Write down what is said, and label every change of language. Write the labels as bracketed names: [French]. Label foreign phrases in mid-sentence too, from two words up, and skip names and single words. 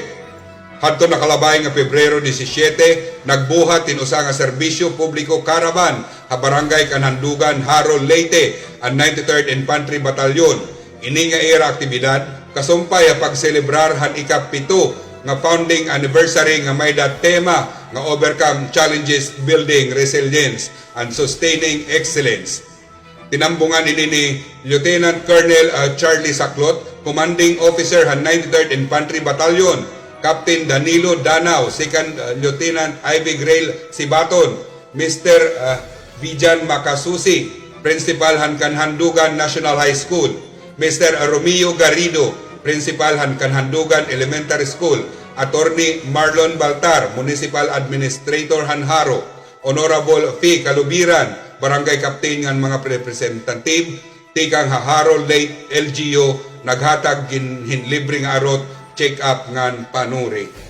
[Waray] Hadto nakalabay nga Pebrero 17, nagbuhat tinusa nga Serbisyo Publiko Caravan ha Barangay Kanhandugan, Harol, Leyte, ang 93rd Infantry Battalion. Ini nga era aktibidad kasumpay ha pagselebrar han ika-7 nga founding anniversary nga may tema nga Overcome Challenges, Building Resilience and Sustaining Excellence. Tinambungan ni Lieutenant Colonel Charlie Saclot, Commanding Officer han 93rd Infantry Battalion, Captain Danilo Danao, 2nd Lieutenant Ivy Grail Sibaton, Mr. Vijan Makasusi, Principal han Kanhandugan National High School, Mr. Romeo Garrido, Principal han Kanhandugan Elementary School, Attorney Marlon Baltar, Municipal Administrator han Haro, Honorable Fee Kalubiran, Barangay Captain ngan mga representative, tikang ha Haro Late LGU, naghatag hinlibre nga arot, check up ngan panuri.